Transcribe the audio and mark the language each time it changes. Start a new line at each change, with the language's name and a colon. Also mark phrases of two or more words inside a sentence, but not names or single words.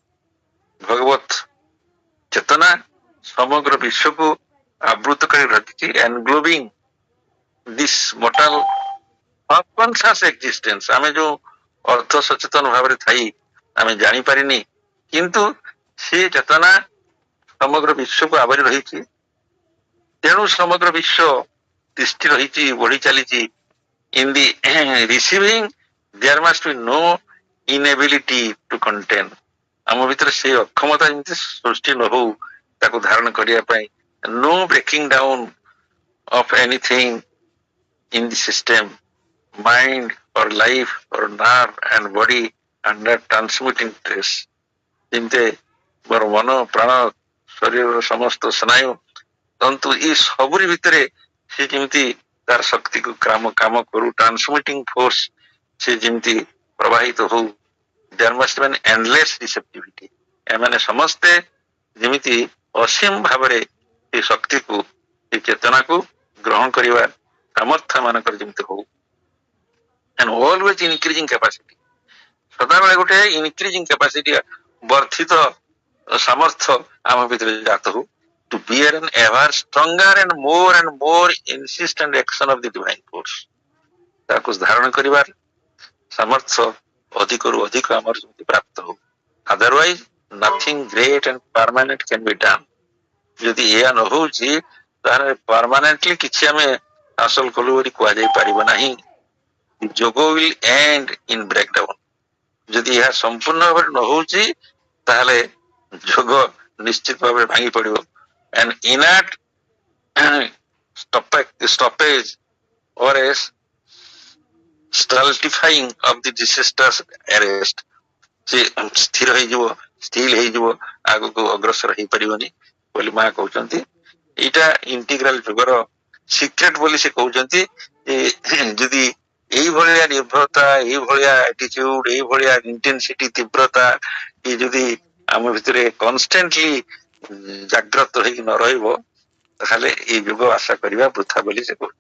Odia: ଭଗବତ ଚେତନା ସମଗ୍ର ବିଶ୍ୱକୁ ଆବୃତ କରି ରଖିଛି,
English: englobing this mortal half conscious existence,
Odia: ଆମେ ଯୋଉ ଅର୍ଦ୍ଧ ସଚେତନ ଭାବରେ ଥାଇ ଆମେ ଜାଣିପାରିନି, କିନ୍ତୁ ସେ ଚେତନା ସମଗ୍ର ବିଶ୍ୱକୁ ଆବରି ରହିଛି। ତେଣୁ ସମଗ୍ର ବିଶ୍ୱ ତିଷ୍ଠି ରହିଛି, ବଢି ଚାଲିଛି।
English: in the receiving there must be no inability to contain,
Odia: ଆମ ଭିତରେ ସେଇ ଅକ୍ଷମତା ଯେମିତି ସୃଷ୍ଟି ନ ହଉ ତାକୁ ଧାରଣ କରିବା ପାଇଁ,
English: no breaking down of anything in the system, mind or life or nerve and body under transmitting stress,
Odia: ଯେମିତି ମୋର ମନ, ପ୍ରାଣ, ଶରୀରର ସମସ୍ତ ସ୍ନାୟୁ ତନ୍ତୁ ଏ ସବୁରି ଭିତରେ ସେ ଯେମିତି ତାର ଶକ୍ତିକୁ କାମ କରୁ,
English: transmitting force
Odia: ସେ ଯେମିତି ପ୍ରବାହିତ ହଉ,
English: there must be an endless receptivity,
Odia: ଏମାନେ ସମସ୍ତେ ଯେମିତି ଅସୀମ ଭାବରେ ଏ ଶକ୍ତିକୁ, ଏ ଚେତନାକୁ ଗ୍ରହଣ କରିବା ସାମର୍ଥ୍ୟ ମାନଙ୍କର ଯେମିତି ହଉ,
English: and always increasing capacity,
Odia: ସଦାବେଳେ ଗୋଟେ
English: increasing capacity,
Odia: ବର୍ଦ୍ଧିତ ସାମର୍ଥ୍ୟ ଆମ ଭିତରେ ଜାତ ହଉ,
English: to bear an ever stronger and more insistent action of the divine force,
Odia: ତାକୁ ଧାରଣ କରିବାର ସାମର୍ଥ୍ୟ ଅଧିକରୁ ଅଧିକ ଆମର ଯେମିତି ପ୍ରାପ୍ତ ହଉ।
English: otherwise nothing great and permanent can be done,
Odia: ଯଦି ଏହା ନ ହଉଛି ତାହେଲେ ପରମାନେଣ୍ଟଲି କିଛି ଆମେ ହାସଲ କଲୁ ବୋଲି କୁହାଯାଇ ପାରିବ ନାହିଁ।
English: ଯୋଗ will end in breakdown,
Odia: ଯଦି ଏହା ସମ୍ପୂର୍ଣ୍ଣ ଭାବରେ ନ ହଉଛି ତାହେଲେ ଯୋଗ ନିଶ୍ଚିତ ଭାବରେ ଭାଙ୍ଗି ପଡିବ।
English: an inert stoppage or a stultifying of the disastrous arrest,
Odia: ସେ ସ୍ଥିର ହେଇଯିବ, ଷ୍ଟିଲ ହେଇଯିବ, ଆଗକୁ ଅଗ୍ରସର ହେଇପାରିବନି ବୋଲି ମା କହୁଛନ୍ତି। ଏଇଟା ଇଣ୍ଟିଗ୍ରାଲ ଯୁଗର ସିକ୍ରେଟ ବୋଲି ସେ କହୁଛନ୍ତି। ଯଦି এইଭଳିଆ ନିର୍ଭରତା, এইଭଳିଆ ଆଟିଚ୍ୟୁଡ, এইଭଳିଆ ଇଣ୍ଟେନ୍ସିଟି, ତୀବ୍ରତା ଏ ଯଦି ଆମ ଭିତରେ କନଷ୍ଟାଣ୍ଟଲି ଜାଗ୍ରତ ହେଇକି ନ ରହିବ ତାହେଲେ ଏଇ ଯୁଗ ଆଶା କରିବା ବୃଥା ବୋଲି ସେ କହୁଛି।